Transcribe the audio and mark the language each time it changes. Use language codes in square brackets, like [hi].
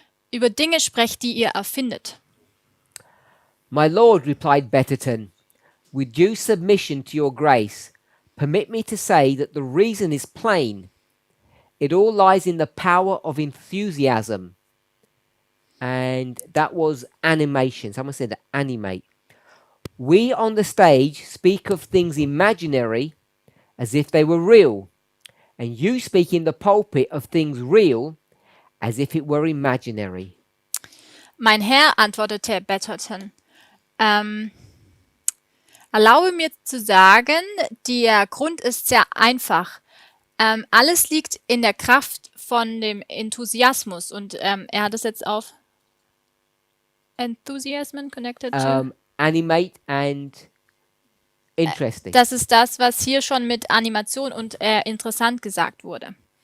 [de] Über Dinge sprecht, die ihr erfindet. [en] My lord, replied Betterton, with due submission to your grace, permit me to say that the reason is plain. It all lies in the power of enthusiasm. And that was animation. Someone said animate. We on the stage speak of things imaginary as if they were real. And you speak in the pulpit of things real as if it were imaginary. [de] Mein Herr, antwortete Betterton, erlaube mir zu sagen, der Grund ist sehr einfach. Alles liegt in der Kraft von dem Enthusiasmus. Und er hat es jetzt auf [en] Enthusiasm connected to. Animate and interesting. [de] Das ist das, was hier schon mit Animation und interessant gesagt wurde.